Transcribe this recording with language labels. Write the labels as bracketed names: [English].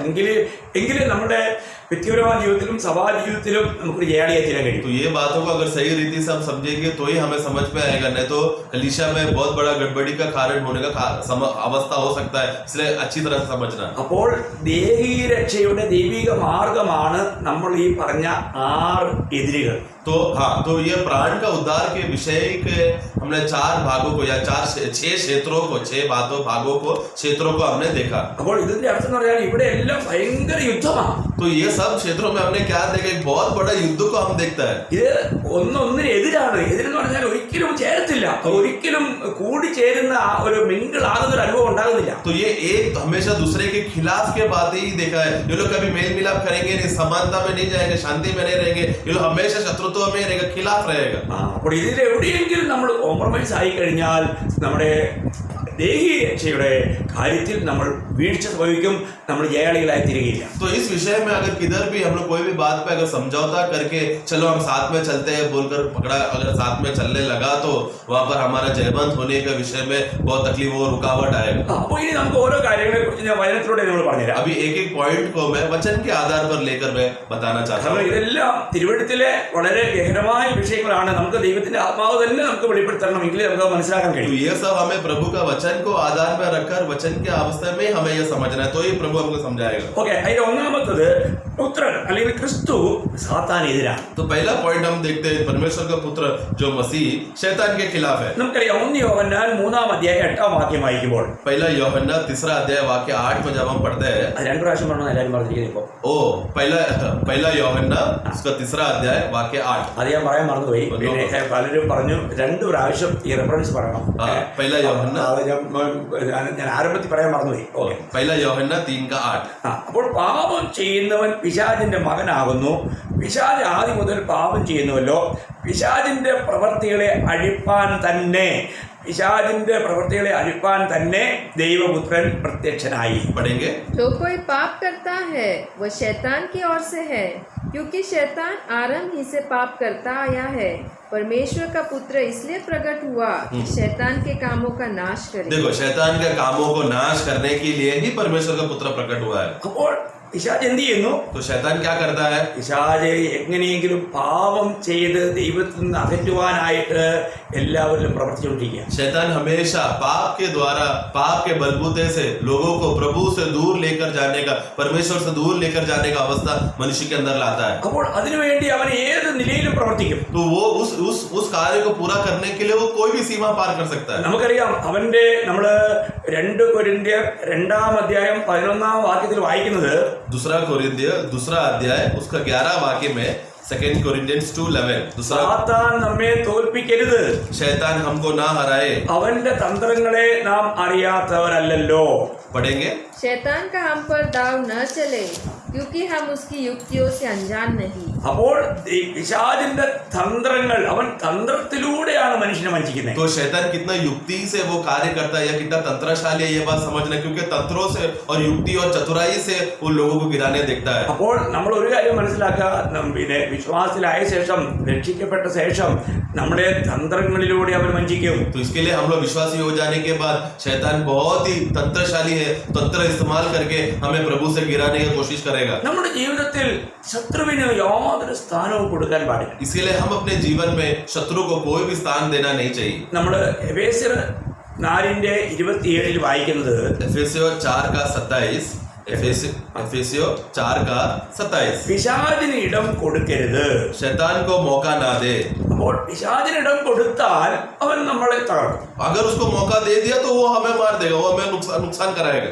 [Malayalam] എങ്കിൽ നമ്മുടെ വ്യക്തിപരമായ ജീവിതത്തിലും സഭാ ജീവിതത്തിലും നമുക്ക് ജയാളിയായി തീരാൻ കഴിയും. [Hindi] तो ये बातों को अगर सही रीति से हम समझेंगे तो ही हमें समझ में आएगा, नहीं तो कलीसिया में बहुत बड़ा गड़बड़ी का कारण होने का अवस्था हो सकता है. इसलिए अच्छी तरह से समझना. [Malayalam] അപ്പോൾ ദേഹിക രക്ഷയുടെ ദൈവിക മാർഗമാണ് നമ്മൾ ഈ പറഞ്ഞ 6 എതിരുകൾ. [Hindi] तो हाँ, तो ये प्राण का उद्धार के विषय के हमने 4 भागों को या 6 क्षेत्रों को, 6 क्षेत्रों को हमने देखा. [Malayalam] അപ്പോൾ ഇതിന്റെ അർത്ഥം എന്ന് പറഞ്ഞാൽ ഇവിടെ എല്ലാം ഭയങ്കര യുദ്ധമാണ്. [Hindi] तो ये सब क्षेत्रों में हमने क्या देखा, एक बहुत बड़ा युद्ध को हम देखता है. [Malayalam] ഇത് ഒന്നൊന്നിന് എതിരാണ്. എതിരെന്ന് പറഞ്ഞാൽ ഒരിക്കലും ചേരത്തില്ല, ഒരിക്കലും കൂടി ചേരുന്ന ഒരു മിങ്കിൾ ആകുന്ന ഒരു അനുഭവം ഉണ്ടാകുന്നില്ല. [Hindi] तो ये एक हमेशा दूसरे के खिलाफ के बातें ही देखा है. ये लोग कभी मेल मिलाप करेंगे नहीं, समानता में नहीं जाएंगे, शांति में नहीं रहेंगे. ये लोग हमेशा शत्रुत्व में रहेगा, खिलाफ रहेगा. [Malayalam] അപ്പോൾ ഇതിൽ എവിടെയെങ്കിലും നമ്മൾ കോംപ്രമൈസ് ആയി കഴിഞ്ഞാൽ നമ്മുടെ ദേഹിക രക്ഷയുടെ കാര്യത്തിൽ നമ്മൾ വീഴ്ച സംഭവിക്കും, നമ്മൾ ജയാളികളായി തീരുകയില്ല. [Hindi] तो इस विषय में अगर किधर भी हम लोग कोई भी बात पे अगर समझौता करके चलो हम साथ में चलते हैं बोलकर पकड़ा, अगर साथ में चलने लगा तो वहां पर हमारा जयवंत होने के विषय में बहुत तकलीफ और रुकावट आएगा. [Malayalam] അപ്പോൾ ഇനി നമുക്ക് ഓരോ കാര്യങ്ങളെ കുറിച്ച് ഞാൻ വചനത്തിലൂടെ നമ്മൾ പറഞ്ഞുതരാം. [Hindi] अभी एक एक पॉइंट को मैं वचन के आधार पर लेकर मैं बताना चाहता हूँ. [Malayalam] കാരണം ഇതെല്ലാം തിരുവഴുത്തിലെ വളരെ ഗഹനമായ വിഷയങ്ങളാണ്. നമുക്ക് ദൈവത്തിന്റെ ആത്മാവ് തന്നെ നമുക്ക് വെളിപ്പെടുത്തണമെങ്കിൽ നമുക്ക് മനസ്സിലാക്കാൻ [Hindi] तो [Malayalam] കഴിയും. [Hindi] ये सब हमें प्रभु का वचन को आधार पर रखकर वचन के अवस्था में हमें ये समझना है, तो ये प्रभु हमको समझाएगा. [Malayalam] ഓക്കെ, അതിന്റെ ഒന്നാമത്തത് പുത്രൻ അല്ലെങ്കിൽ ക്രിസ്തു സാത്താനെതിരാണ്. [Hindi] तो पहला पॉइंट हम देखते हैं परमेश्वर का पुत्र जो मसीह शैतान के खिलाफ है. [Malayalam] നമുക്കറിയാം 1 യോഹന്നാൻ 3-ാം അധ്യായം 8-ാം വാക്യം വായിക്കുമ്പോൾ [Hindi] पहला यूहन्ना 3रा अध्याय वाक्य 8 में जब हम पढ़ते हैं, [Malayalam] അത് 2 പ്രാവശ്യം പറഞ്ഞു എല്ലാവരും പറഞ്ഞിരിക്കുന്നത്. ഇപ്പോൾ [Hindi] ओ पहला यूहन्ना उसका 3रा अध्याय वाक्य 8. [Malayalam] അത് ഞാൻ പറയാൻ മറന്നുപോയി. പിന്നെ പലരും പറഞ്ഞു 2 പ്രാവശ്യം ഈ റെഫറൻസ് പറയണം. [Hindi] पहला यूहन्ना [Malayalam] അത് ഞാൻ ആരംഭത്തിൽ പറയാൻ മറന്നുപോയി. ഓക്കെ, [Hindi] पहला यूहन्ना 3 का 8. [Malayalam] അപ്പോൾ പാപം ചെയ്യുന്നവൻ പിശാചിന്റെ മകനാകുന്നു. പിശാച് ആദ്യം മുതൽ പാപം ചെയ്യുന്നുവല്ലോ. പിശാചിന്റെ പ്രവൃത്തികളെ അഴിപ്പാൻ തന്നെ പിശാചിന്റെ പ്രവൃത്തികളെ അഴിപ്പാൻ തന്നെ ദൈവപുത്രൻ പ്രത്യക്ഷനായി. [Hindi] पढ़ेंगे। जो कोई पाप करता है वह शैतान की ओर से है, क्योंकि शैतान आरंभ ही से पाप करता आया है। परमेश्वर का पुत्र इसलिए प्रकट हुआ कि शैतान के कामों का नाश करे। देखो, शैतान के कामों को नाश करने के लिए ही परमेश्वर का पुत्र प्रकट हुआ है। [Malayalam] അപ്പോൾ പിശാച് എന്ത് ചെയ്യുന്നു? [Hindi] तो शैतान क्या करता है? [Malayalam] പിശാച് എങ്ങനെയെങ്കിലും പാപം ചെയ്ത് ദൈവത്തിൽ നിന്ന് അകറ്റുവാനായിട്ട് എല്ലാവരിലും പ്രവർത്തിച്ചുകൊണ്ടിരിക്കുക. [Hindi] शैतान हमेशा पाप के द्वारा, पाप के बलबूते से लोगों को प्रभु से दूर लेकर जाने का, परमेश्वर से दूर लेकर जाने का अवस्था मनुष्य के अंदर लाता है। [Malayalam] അപ്പോൾ അതിനുവേണ്ടി അവൻ ഏത് നിലയിലും പ്രവർത്തിക്കും. [Hindi] तो वो उस कार्य को पूरा करने के लिए वो कोई भी सीमा पार कर सकता है। [Malayalam] നമുക്കറിയാം, അവന്റെ നമ്മള് 2 കൊരിന്ത്യർ 2-ാം അധ്യായം 11-ാം വാക്യത്തിൽ വായിക്കുന്നത്, [Hindi] दूसरा कोरिन्थियर 2 अध्याय उसका 11 वाक्य में 2 कोरिन्थियंस 2:11 दूसरा, [Malayalam] സാത്താൻ നമ്മെ തോൽപ്പിക്കരുത്, [Hindi] शैतान हमको ना हराए। [Malayalam] അവന്റെ തന്ത്രങ്ങളെ നാം അറിയാത്തവരല്ലല്ലോ. [Hindi] पढ़ेंगे। शैतान का हम पर दाव न चले, क्योंकि हम उसकी युक्तियों से अनजान नहीं। [Malayalam] അപ്പോൾ ഈ പിശാചിന്റെ തന്ത്രങ്ങൾ, അവൻ തന്ത്രത്തിലൂടെയാണ് മനുഷ്യനെ വഞ്ചിക്കുന്നത്. [Hindi] तो शैतान कितना युक्ति से वो कार्य करता है या कितना तंत्रशाली है, ये बात समझना, क्योंकि तंत्रों से और युक्ति और चतुराई से वो लोगों को गिराने देखता है। [Malayalam] അപ്പോൾ നമ്മൾ ഒരു കാര്യം മനസ്സിലാക്കുക, പിന്നെ വിശ്വാസത്തിലായ ശേഷം, രക്ഷിക്കപ്പെട്ട ശേഷം നമ്മുടെ തന്ത്രങ്ങളിലൂടെ അവൻ വഞ്ചിക്കും. [Hindi] तो इसके लिए हम लोग विश्वासी हो जाने के बाद शैतान बहुत ही तंत्रशाली है, तंत्र इस्तेमाल करके हमें प्रभु से गिराने की कोशिश करेगा। [Malayalam] നമ്മുടെ ജീവിതത്തിൽ ശത്രുവിന് യാതൊരു സ്ഥാനവും കൊടുക്കാൻ പാടില്ല. [Hindi] इसके लिए हम अपने जीवन में शत्रु को कोई भी स्थान देना नहीं चाहिए। [Malayalam] നമ്മൾ എഫേസ്യർ 4:27 വായിക്കുന്നത്, [Hindi] एफेसियों 4:27 एफेसियों 4:27 [Malayalam] പിശാചിന് ഇടം കൊടുക്കരുത്. [Hindi] शैतान को मौका ना दे। [Malayalam] അപ്പോൾ പിശാചിന് ഇടം കൊടുത്താൽ അവൻ നമ്മളെ തകർക്കും. [Hindi] अगर उसको मौका दे दिया तो वो हमें मार देगा, वो हमें नुकसान कराएगा।